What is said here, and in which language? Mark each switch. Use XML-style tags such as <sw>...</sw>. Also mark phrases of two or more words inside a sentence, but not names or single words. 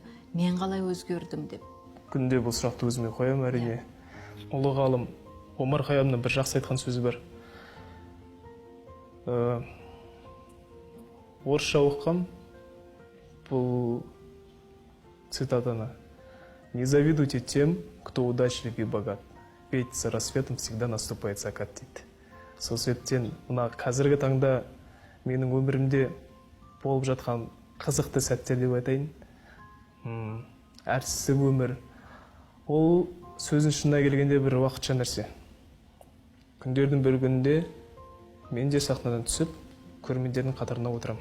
<kk>Мен қалай өзгердім деп? Күнде бұл сұрақты өзіме қоямын, әрине. Ұлы ғалым Омар Хайямның бір жақсы айтқан сөзі бар. Орысша оқығам бұл цитатаны.</kk> <ru>Не завидуйте тем, кто удачлив и богат, ведь за рассветом всегда наступает закат дейді.</ru> <kk>Сол себептен мына қазіргі таңда менің өмірімде болып жатқан қызықты сәттер деп айтайын. Әртісі өмір. Ол сөзін шынына келгенде бір уақытша нәрсе. Күндердің бір күнінде мен де сахнадан түсіп, көрермендердің қатарына отырам.</kk>